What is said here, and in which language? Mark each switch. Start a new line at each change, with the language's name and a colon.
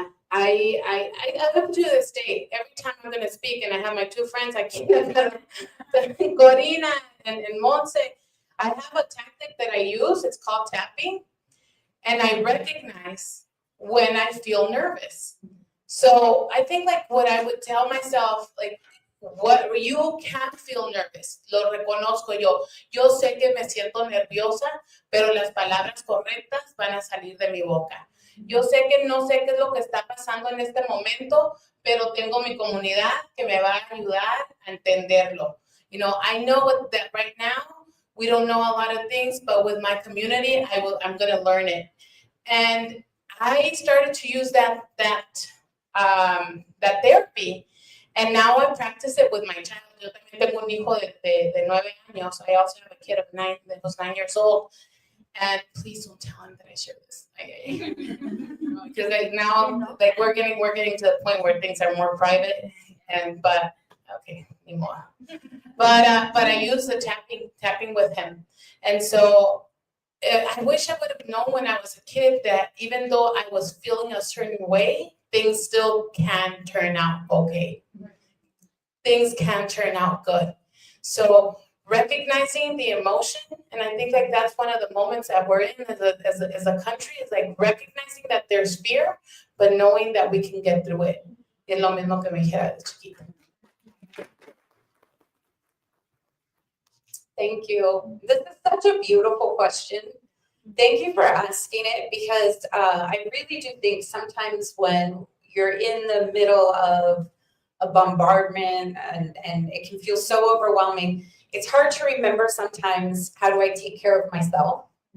English: I up to this day, every time I'm going to speak and I have my two friends, I keep Corina and Monse, I have a tactic that I use. It's called tapping. And I recognize when I feel nervous. So I think like what I would tell myself, like, what you can't feel nervous.
Spanish: Lo reconozco yo. Yo sé que me siento nerviosa, pero las palabras correctas van a salir de mi boca. Yo sé que no sé qué es lo que está pasando en este momento, pero tengo mi comunidad que me va a ayudar a entenderlo.
English: I know that right now we don't know a lot of things, but with my community, I'm going to learn it. And I started to use that therapy. And now I practice it with my child.
Spanish: Yo también tengo un hijo de 9 años.
English: I also have a kid of 9 that was 9 years old. And please don't tell him that I share this. Because now, we're getting to the point where things are more private. But okay, anymore. But I use the tapping with him. And so I wish I would have known when I was a kid that even though I was feeling a certain way, things still can turn out okay. Things can turn out good. So recognizing the emotion, and I think like that's one of the moments that we're in as a country, is like recognizing that there's fear, but knowing that we can get through it.
Spanish: Es lo mismo que me dijera de chiquita.
English: Thank you. This is such a beautiful question. Thank you for asking it, because I really do think sometimes when you're in the middle of a bombardment and it can feel so overwhelming, it's hard to remember sometimes, how do I take care of myself?